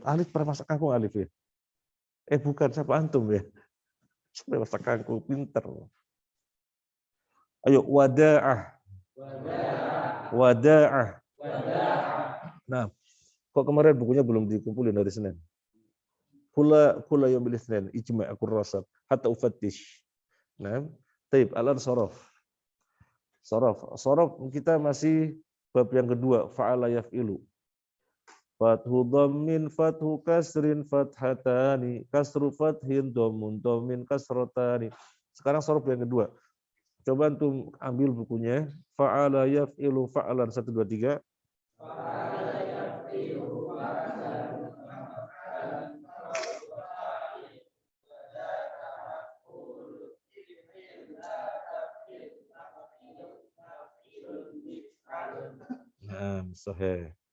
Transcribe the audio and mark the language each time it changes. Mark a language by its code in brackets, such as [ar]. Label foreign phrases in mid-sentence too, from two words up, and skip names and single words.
[id] Alif pernah masak kangkung, Alif ya? Bukan, siapa antum ya? Pernah masak kangkung, pinter. Ayo, wada'ah. Wada'ah. Nah, kok kemarin bukunya belum dikumpulin dari Senin? [ar] كل يوم الاثنين، اجمع الكراسات، حتى أفتش. Nah, طيب، الآن صرف. [id] Sorof kita masih bab yang kedua, [ar] فعل يفعل. فتح ضم، فتح كسر، فتحتان، كسر فتح، ضم، ضم، كسرتان. [id] Sekarang sorof yang kedua. Coba antum ambil bukunya. [ar] فعل يفعل فعلا 1, 2, 3. فعل يفعل فعلا. [id] Nah, sahih.